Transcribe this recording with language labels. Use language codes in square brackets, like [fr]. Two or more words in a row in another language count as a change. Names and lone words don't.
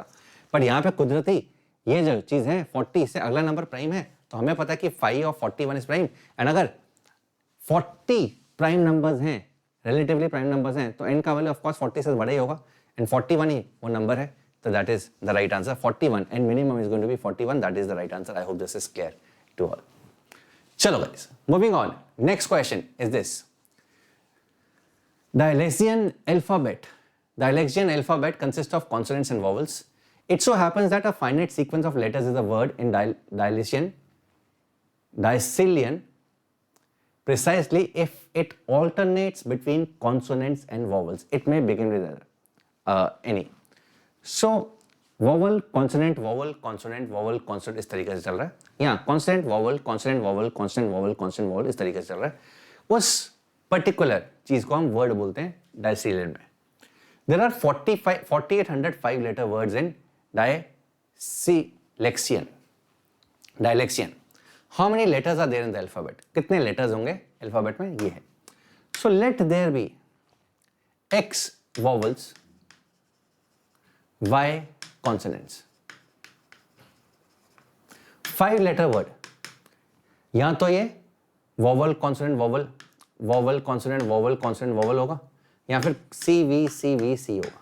[hi] पर यहाँ पे कुदरती ये जो चीज है 40 से अगला [en] number prime [hi] है, तो हमें पता है कि [en] 5 of 41 is prime and [hi] अगर 40 [en] prime numbers [hi] हैं [en] relatively prime numbers [hi] हैं तो n का [en] value of course [hi] 40 से बड़ा ही होगा एंड 41 ही वो नंबर है, तो [en] that is the right answer 41 and minimum is going to be 41, that is the right answer. I hope this is clear to all. चलो गाइस, moving on. Next question is this. Dialectian alphabet. Dialectian alphabet consists of consonants and vowels. It so happens that a finite sequence of letters is a word in Dialectian precisely if it alternates between consonants and vowels. It may begin with any. So vowel, consonant, vowel, consonant, vowel, consonant [hi] इस तरीके से चल रहा है. [en] यहाँ consonant, vowel, consonant, vowel, consonant, vowel, consonant, vowel [hi] इस तरीके से चल रहा है. उस पर्टिकुलर चीज को हम वर्ड बोलते हैं डायसिलियन में. [en] There are 4805 letter words in Dialectian. How many letters are there in the alphabet? [hi] कितने लेटर्स होंगे अल्फाबेट में? ये है. [en] So let there be x vowels, y consonants. 5 letter word. [hi] यहां तो ये [en] vowel consonant vowel, vowel consonant vowel consonant vowel [hi] होगा, या फिर सी वी सी होगा.